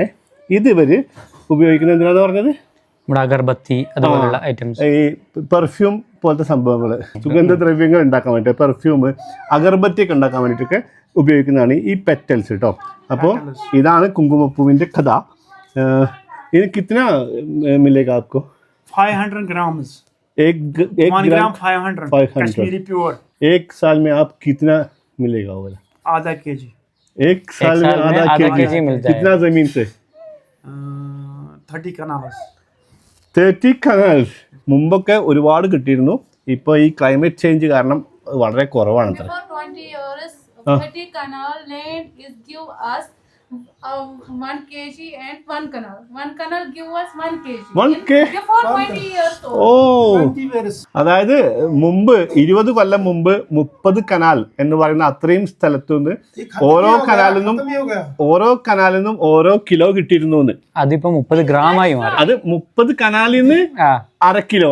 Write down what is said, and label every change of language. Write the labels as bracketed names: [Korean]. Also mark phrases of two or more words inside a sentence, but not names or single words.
[Malayalam] ഇതിവർ ഉപയോഗിക്കുന്നത് എന്തിനാന്ന് പറഞ്ഞത്? അഗർബത്തി അതുപോലുള്ള ഐറ്റംസ്, ഈ പെർഫ്യൂം പോലത്തെ സംഭവങ്ങൾ, സുഗന്ധദ്രവ്യങ്ങൾ ഉണ്ടാക്കാൻ വേണ്ടിയിട്ട്, പെർഫ്യൂം, അഗർബത്തി ഒക്കെ ഉണ്ടാക്കാൻ വേണ്ടിയിട്ടൊക്കെ ഉപയോഗിക്കുന്നതാണ് ഈ പെറ്റൽസ് കേട്ടോ. അപ്പോൾ ഇതാണ് കുങ്കുമപ്പൂവിൻ്റെ കഥ. ഇത് [Hindi] കിतना मिलेगा आपको? [English] 500 grams. [Hindi] एक 1 gram 500 कश्मीरी प्योर. एक साल में आप कितना मिलेगा वो वाला? आधा केजी. एक साल में आधा केजी मिल जाएगा. कितना जमीन से? [English] 30 canals. 30 canals. [Malayalam] മുമ്പൊക്കെ ഒരുപാട് കിട്ടിയിരുന്നു. ഇപ്പോൾ ഈ ക്ലൈമറ്റ് ചേഞ്ച് കാരണം വളരെ കുറവാണ് അത്ര. [English] Before 20 years, 30 canal land is give us 1 kg and 1 canal. 1 canal give us 1 kg. 1 kg? Before 20 years old. [Malayalam] ഓ, അതായത് മുമ്പ് 20 കൊല്ലം മുമ്പ് 30 കനാൽ എന്ന് പറയുന്ന അത്രയും സ്ഥലത്തുനിന്ന് ഓരോ കനാലിൽ നിന്നും ഓരോ കിലോ കിട്ടിയിരുന്നു. അതിപ്പോ 30 ഗ്രാമായി മാറി. അത് 30 കനാലിൽ നിന്ന് അര കിലോ